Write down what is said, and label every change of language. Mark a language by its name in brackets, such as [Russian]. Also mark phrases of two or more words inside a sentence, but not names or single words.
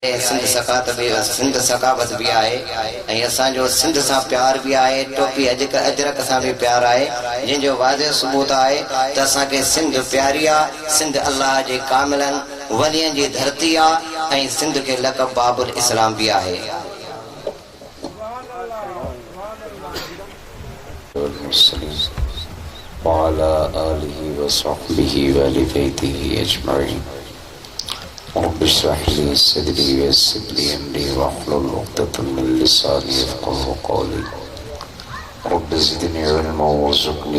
[Sindhi] सिंध सकावत भी आहे ऐं असांजो सिंध सां प्यार भी आहे टोपी अजरक सां भी प्यार आहे जिनजो वाज़े सबूत आहे त असांखे सिंध प्यारी आहे सिंध अल्लाह जे कामिलन वलियन जी धरती आहे ऐं सिंध खे लक़ब बाबुल इस्लाम भी आहे [Arabic] وعلى آله وصحبه وآل بيته أجمعين رب اشرح لي صدري ويسر لي أمري واحلل عقدة من لساني يفقهوا قولي رب زدني علما وارزقني